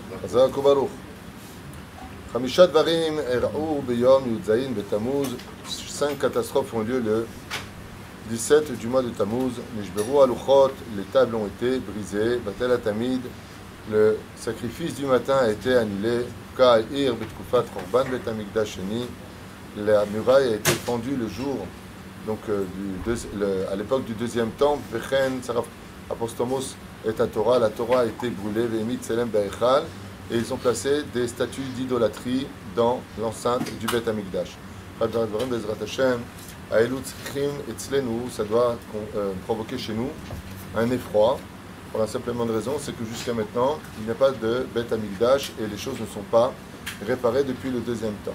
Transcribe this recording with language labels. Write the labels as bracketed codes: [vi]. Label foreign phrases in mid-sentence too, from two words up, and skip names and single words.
[he] חזק וברוך. חמישה דברים אירעו ביום י"ז בתמוז. [fr] 5 catastrophes ont lieu le 17 du mois de Tammuz. [he] נשברו הלוחות, [fr] les tables ont été brisées. [he] בטל התמיד, [fr] le sacrifice du matin a été annulé. [he] העיר בתקופת קרבן בית המקדש שני, [fr] la muraille a été fendue le jour, donc à l'époque du deuxième temple. [he] וכן שרף אפוסטמוס [fr] et la Torah a été brûlée. [he] והעמיד צלם בהיכל, [fr] et ils ont placé des statues d'idolâtrie dans l'enceinte du Bet Hamikdash. Ça doit provoquer chez nous un effroi, pour la simple raison, c'est que jusqu'à maintenant, il n'y a pas de Bet Hamikdash et les choses ne sont pas réparées depuis le deuxième temps.